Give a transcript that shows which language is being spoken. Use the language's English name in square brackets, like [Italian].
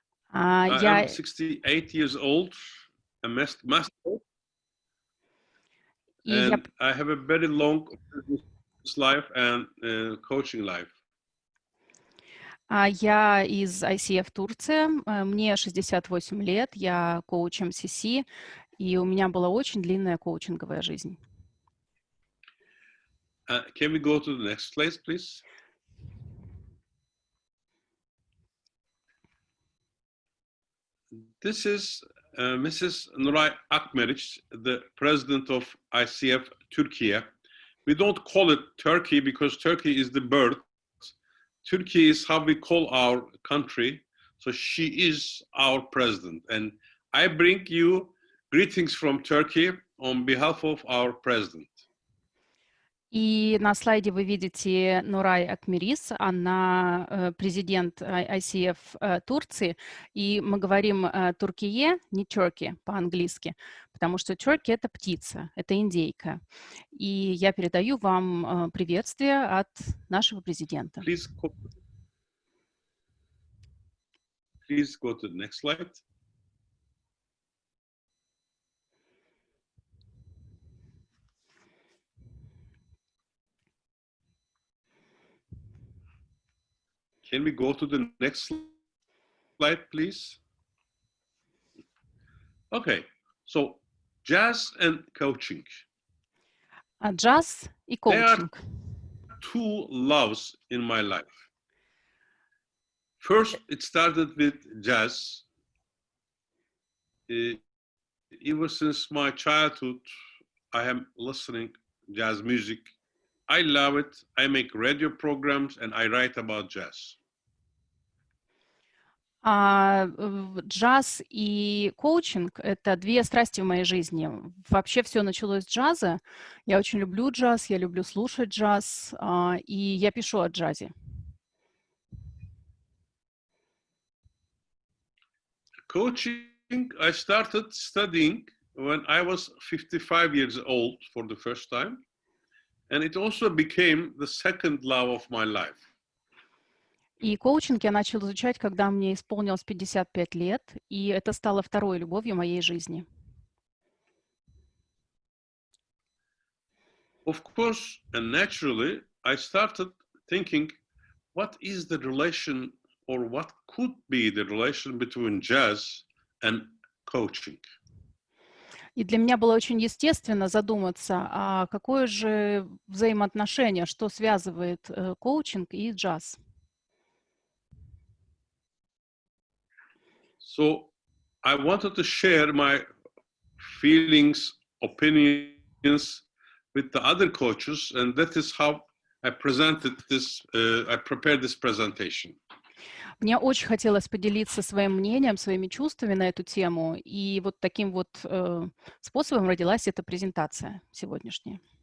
[English] I am 68 years old, a master, and I have a very long business life and coaching life. [Russian] Я из ICF Турция, мне 68 лет, я коуч MCC, и у меня была очень длинная коучинговая жизнь. [English] Can we go to the next slide, please? This is Mrs. Nuray Akmeric, the president of ICF Turkey. We don't call it Turkey because Turkey is the birth. Turkey is how we call our country. So she is our president. And I bring you greetings from Turkey on behalf of our president. [Russian] И на слайде вы видите Нурай Акмерис, она президент ICF Турции, и мы говорим Туркие, не Turkey по-английски, потому что Turkey — это птица, это индейка. И я передаю вам приветствие от нашего президента. [English] Please go to the next slide. Can we go to the next slide, please? Okay, so jazz and coaching. [Russian] Джаз и коучинг. [English] There are 2 loves in my life. First, it started with jazz. Ever since my childhood, I am listening jazz music. I love it. I make radio programs and I write about jazz. [Russian] Джаз и коучинг — это 2 страсти в моей жизни. Вообще все началось с джаза. Я очень люблю джаз, я люблю слушать джаз, и я пишу о джазе. [English] Coaching, I started studying when I was 55 years old for the first time. And it also became the second love of my life. [Russian] И коучинг я начал изучать, когда мне исполнилось 55 лет, и это стало второй любовью моей жизни. [English] Of course, and naturally, I started thinking, what is the relation or what could be the relation between jazz and coaching? [Russian] И для меня было очень естественно задуматься, а какое же взаимоотношение, что связывает коучинг и джаз. [English] So I wanted to share my feelings, opinions with the other coaches, and that is how I presented this. I prepared this presentation. [Russian] Мне очень хотелось поделиться своим мнением, своими чувствами на эту тему, и вот таким вот способом родилась эта презентация сегодняшняя.